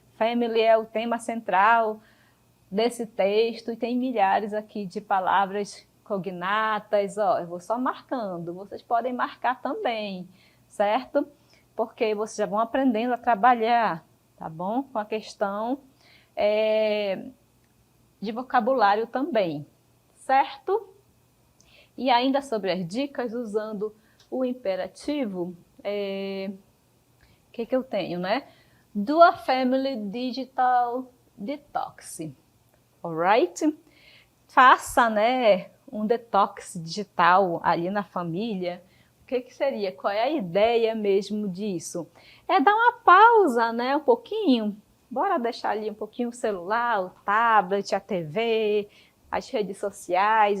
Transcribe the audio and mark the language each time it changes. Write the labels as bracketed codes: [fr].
[pt] Family é o tema central desse texto e tem milhares aqui de palavras cognatas, ó, eu vou só marcando, vocês podem marcar também, certo? Porque vocês já vão aprendendo a trabalhar, tá bom? Com a questão de vocabulário também, certo? E ainda sobre as dicas, usando o imperativo, que eu tenho, né? [en] Do a family digital detox, alright? [pt] Faça, né, um detox digital ali na família. O que seria? Qual é a ideia mesmo disso? É dar uma pausa, né, um pouquinho. Bora deixar ali um pouquinho o celular, o tablet, a TV, as redes sociais.